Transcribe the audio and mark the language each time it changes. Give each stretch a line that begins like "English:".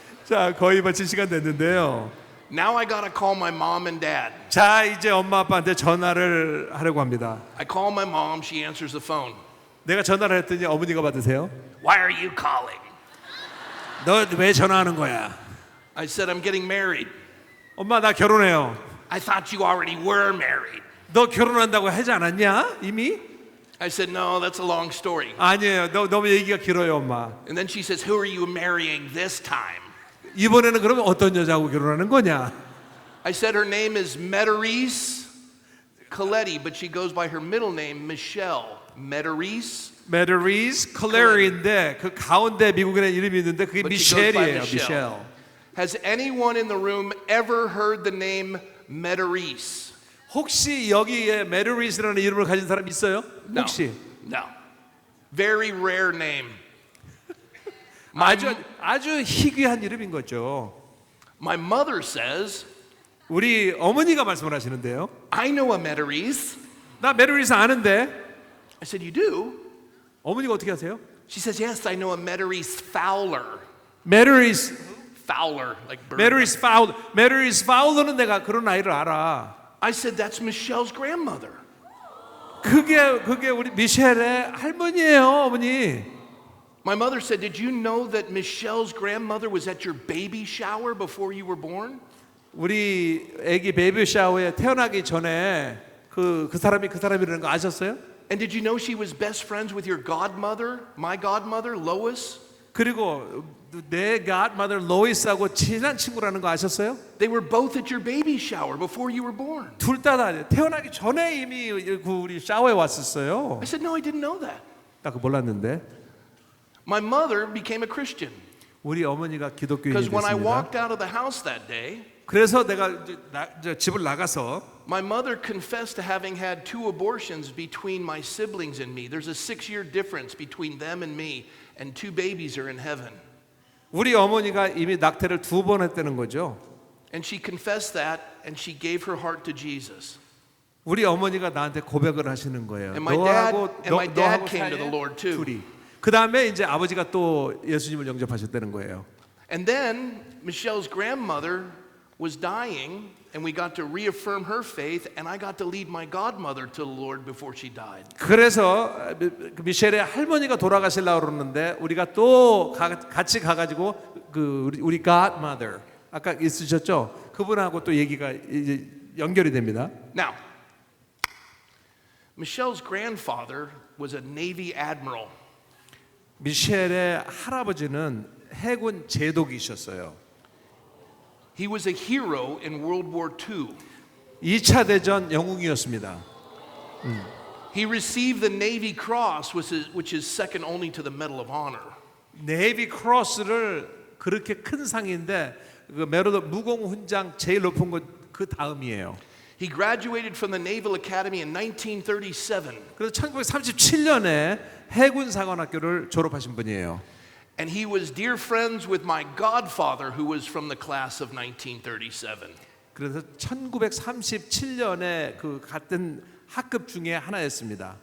Korean: 자, 거의 마칠 시간 됐는데요.
English: Now I got to call my mom and dad.
Korean: 자, 이제 엄마 아빠한테 전화를 하려고 합니다.
English: I call my mom, she answers the phone.
Korean: 내가 전화를 했더니 어머니가 받으세요.
English: Why are you calling?
Korean: 너 왜 전화하는 거야?
English: I said, I'm getting married.
Korean: 엄마 나 결혼해요.
English: I thought you already were married.
Korean: 너 결혼한다고 하지 않았냐? 이미?
English: I said, no, that's a long story.
Korean: 아니에요. 너무 얘기가 길어요, 엄마.
English: And then she says, who are you marrying this time?
Korean: 이번에는 그러면 어떤 여자하고 결혼하는 거냐?
English: I said, her name is Meterise. Coletti, but she goes by her middle name, Michelle Mederis.
Korean: 메르리스 클레리인데 그 가운데 미국인의 이름이 있는데 그게
English: But she goes by
Korean: 미셸이에요. 미셸.
English: Has anyone in the room ever heard the name Mederis?
Korean: 혹시 여기에 메르리스라는 이름을 가진 사람 있어요?
English: No.
Korean: 혹시?
English: No. Very rare name.
Korean: 아주 희귀한 이름인 거죠.
English: My mother says,
Korean: 우리 어머니가 말씀을 하시는데요.
English: I know a Mederis.
Korean: 나 메르리스 아는데.
English: I said, you do?
Korean: 어머니가 어떻게 하세요?
English: She says, yes, I know a Mederis Fowler.
Korean: 메르리스
English: Fowler, like bird.
Korean: 메르리스 파울러는 내가 그런 아이를 알아.
English: I said, that's Michelle's grandmother.
Korean: 그게 우리 미셸의 할머니예요, 어머니.
English: My mother said, did you know that Michelle's grandmother was at your baby shower before you were born?
Korean: 우리 아기 베이비 샤워에 태어나기 전에 그 사람이라는 거 아셨어요?
English: And did you know she was best friends with your godmother, my godmother, Lois?
Korean: 그리고 내 godmother 로이스하고 친한 친구라는 거 아셨어요?
English: They were both at your baby shower before you were born.
Korean: 둘 다 태어나기 전에 이미 우리 샤워에 왔었어요.
English: I said, no, I didn't know that.
Korean: 나 그거 몰랐는데
English: My mother became a Christian.
Korean: 우리 어머니가 기독교인이
English: Because when I
Korean: 됐습니다.
English: walked out of the house that day,
Korean: 그래서 내가 집을 나가서
English: my mother confessed to having had 2 abortions between my siblings and me. There's a 6-year difference between them and me, and 2 babies are in heaven.
Korean: 우리 어머니가 이미 낙태를 2번 했다는 거죠.
English: And she confessed that, and she gave her heart to Jesus.
Korean: 우리 어머니가 나한테 고백을 하시는 거예요.
English: And my dad came to the Lord too.
Korean: 둘이. 그 다음에 이제 아버지가 또 예수님을 영접하셨다는 거예요.
English: And then Michelle's grandmother was dying, and we got to reaffirm her faith, and I got to lead my godmother to the Lord before she died.
Korean: 그래서 미셸의 할머니가 돌아가시려고 그러는데 우리가 또 같이 가가지고 그 우리 godmother 아까 있으셨죠? 그분하고 또 얘기가 이제 연결이 됩니다.
English: Now, Michelle's grandfather was a Navy admiral.
Korean: 미셸의 할아버지는 해군 제독이셨어요.
English: He was a hero in World War II.
Korean: 2차 대전 영웅이었습니다.
English: He received the Navy Cross, which is second only to the Medal of Honor.
Korean: 네이비 크로스를 그렇게 큰 상인데 그 메로드 무공 훈장 제일 높은 것 그 다음이에요.
English: He graduated from the Naval Academy in 1937.
Korean: 그래서 1937년에 해군 사관학교를 졸업하신 분이에요.
English: And he was dear friends with my godfather, who was from the class of 1937.
Korean: 그래서 1937년에 그 같은 학급 중에 하나였습니다.